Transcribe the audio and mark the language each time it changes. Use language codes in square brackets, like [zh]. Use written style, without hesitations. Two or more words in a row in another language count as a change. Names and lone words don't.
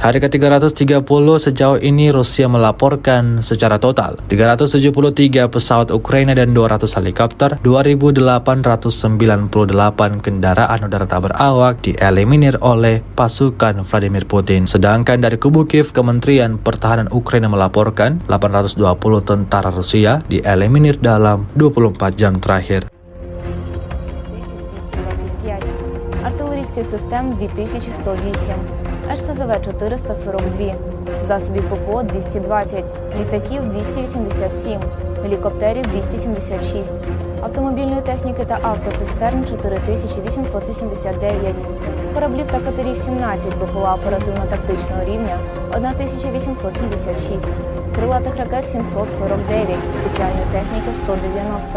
[id] Hari ke-330 sejauh ini Rusia melaporkan secara total 373 pesawat Ukraina dan 200 helikopter, 2.898 kendaraan udara tak berawak dieliminir oleh pasukan Vladimir Putin. Sedangkan dari kubu Kiev, Kementerian Pertahanan Ukraina melaporkan 820 tentara Rusia dieliminir dalam 24 jam terakhir. [uk] Артилерійських систем 2108, РСЗВ 442, засобів ППО 220, літаків 287, гелікоптерів 276, автомобільної техніки та автоцистерн 4889, кораблів та катерів 17, БПЛА оперативно-тактичного рівня 1876, крилатих ракет 749, спеціальної техніки 190.